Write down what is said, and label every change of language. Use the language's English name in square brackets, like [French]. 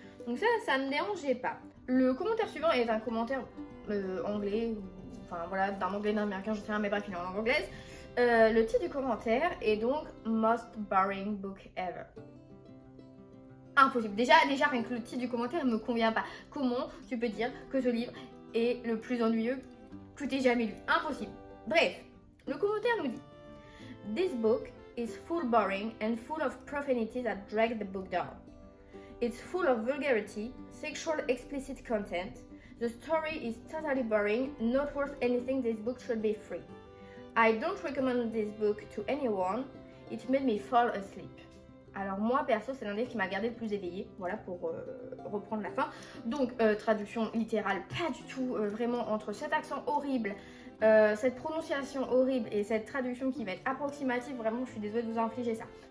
[French] Donc ça ne me dérangeait pas. Le commentaire suivant est un commentaire anglais, enfin voilà, d'un anglais, d'un américain, je sais rien, mais bref, il est en langue anglaise. Le titre du commentaire est donc [English] Most Boring Book Ever. [French] Impossible. Déjà rien que le titre du commentaire ne me convient pas. Comment tu peux dire que ce livre est le plus ennuyeux que tu aies jamais lu? Impossible. Bref, le commentaire nous dit [English] This book is full boring and full of profanity that drag the book down. It's full of vulgarity, sexual explicit content. The story is totally boring, not worth anything. This book should be free. I don't recommend this book to anyone. It made me fall asleep. [French] Alors moi perso c'est l'un des livres qui m'a gardé le plus éveillée, voilà pour reprendre la fin. Donc traduction littérale pas du tout, vraiment entre cet accent horrible, cette prononciation horrible et cette traduction qui va être approximative, vraiment je suis désolée de vous infliger ça.